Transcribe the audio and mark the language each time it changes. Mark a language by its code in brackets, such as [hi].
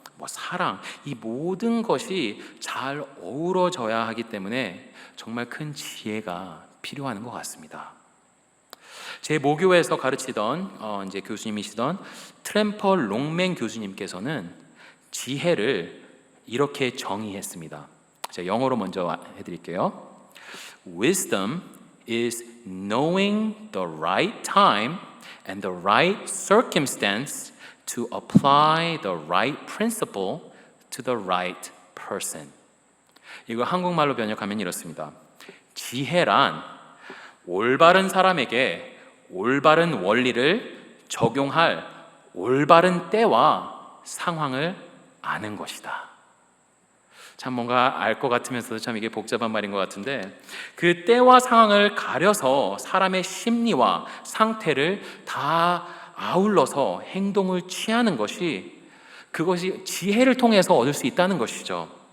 [ko] 사랑, 이 모든 것이 잘 어우러져야 하기 때문에 정말 큰 지혜가 필요한 것 같습니다. 제 모교에서 가르치던 이제 교수님이시던 트램퍼 롱맨 교수님께서는 지혜를 이렇게 정의했습니다. 제가 영어로 먼저 해드릴게요. [en] Wisdom is knowing the right time and the right circumstance to apply the right principle to the right person. [ko] 이거 한국말로 번역하면 이렇습니다. 지혜란 올바른 사람에게 올바른 원리를 적용할 올바른 때와 상황을 아는 것이다. 참 뭔가 알 것 같으면서도 참 이게 복잡한 말인 것 같은데, 그 때와 상황을 가려서 사람의 심리와 상태를 다 아울러서 행동을 취하는 것이, 그것이 지혜를 통해서 얻을 수 있다는 것이죠.